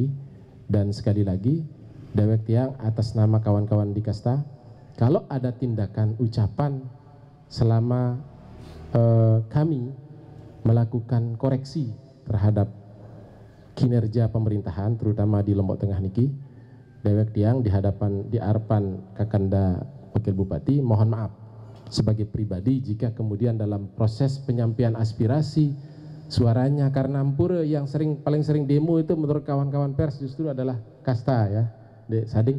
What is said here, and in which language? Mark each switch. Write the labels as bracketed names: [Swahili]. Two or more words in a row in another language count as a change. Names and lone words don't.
[Indonesian] Dan sekali lagi [Sasak] Dewek Tiang [Indonesian] atas nama kawan-kawan di kasta, kalau ada tindakan ucapan selama kami melakukan koreksi terhadap kinerja pemerintahan terutama di Lombok Tengah niki, [Sasak] dewek tiang [Indonesian] di harapan Kakanda Wakil Bupati, mohon maaf sebagai pribadi jika kemudian dalam proses penyampaian aspirasi suaranya, karena Ampura yang paling sering demo itu menurut kawan-kawan pers justru adalah kasta ya, Dek Sading.